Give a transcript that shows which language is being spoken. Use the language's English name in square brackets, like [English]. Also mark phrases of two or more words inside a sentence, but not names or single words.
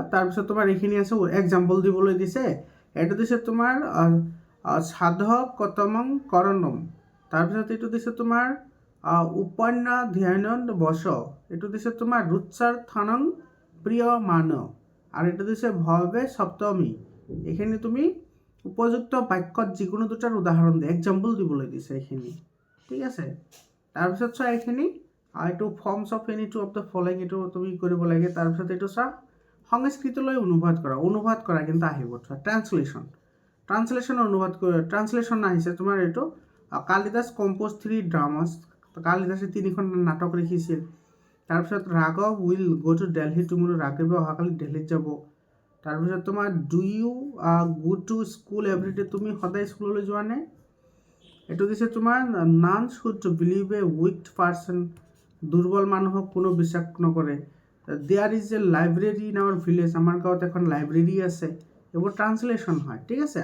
[Assamese] তাৰপিছত তোমাৰ এইখিনি আছে, এক্সাম্পল দিবলৈ দিছে। এইটো দিছে তোমাৰ [Sanskrit] साधकतमं करणम्, [Assamese] তাৰপিছত এইটো দিছে তোমাৰ উপন্যাধ্যায়ন বস, এইটো দিছে তোমাৰ ৰুৎসাৰ্থনং প্ৰিয় মান, আৰু এইটো দিছে [Sanskrit] भावे सप्तमी। [Assamese] এইখিনি তুমি উপযুক্ত বাক্যত যিকোনো দুটাৰ উদাহৰণ দিয়ে, এক্সাম্পল দিবলৈ দিছে এইখিনি, ঠিক আছে। তাৰপিছত চোৱা এইখিনি এইটো [English] forms of any two of the following, [Assamese] এইটো তুমি কৰিব লাগে। তাৰপিছত এইটো চোৱা সংস্কৃতলৈ অনুবাদ কৰা কিন্তু আহিব। চোৱা ট্ৰান্সলেশ্যন অনুবাদ কৰা, ট্ৰান্সলেশ্যন আহিছে তোমাৰ এইটো [English] Kalidas composes 3 dramas, [Assamese] কালিদাসে 3খন নাটক লিখিছিল। তাৰপিছত [English] Raghav will go to Delhi tomorrow, [Assamese] ৰাঘৱে অহাকালি দিল্লীত যাব। তাৰপিছত তোমাৰ [English] do you go to school everyday, [Assamese] তুমি সদায় স্কুললৈ যোৱা নে? এইটো দিছে তোমাৰ [English] none should believe a wicked person, [Assamese] দুৰ্বল মানুহক কোনো বিশ্বাস নকৰে। [English] there is a library in our village, [Assamese] আমাৰ গাঁৱত এখন লাইব্ৰেৰী আছে। এইবোৰ ট্ৰান্সলেশ্যন হয়, ঠিক আছে।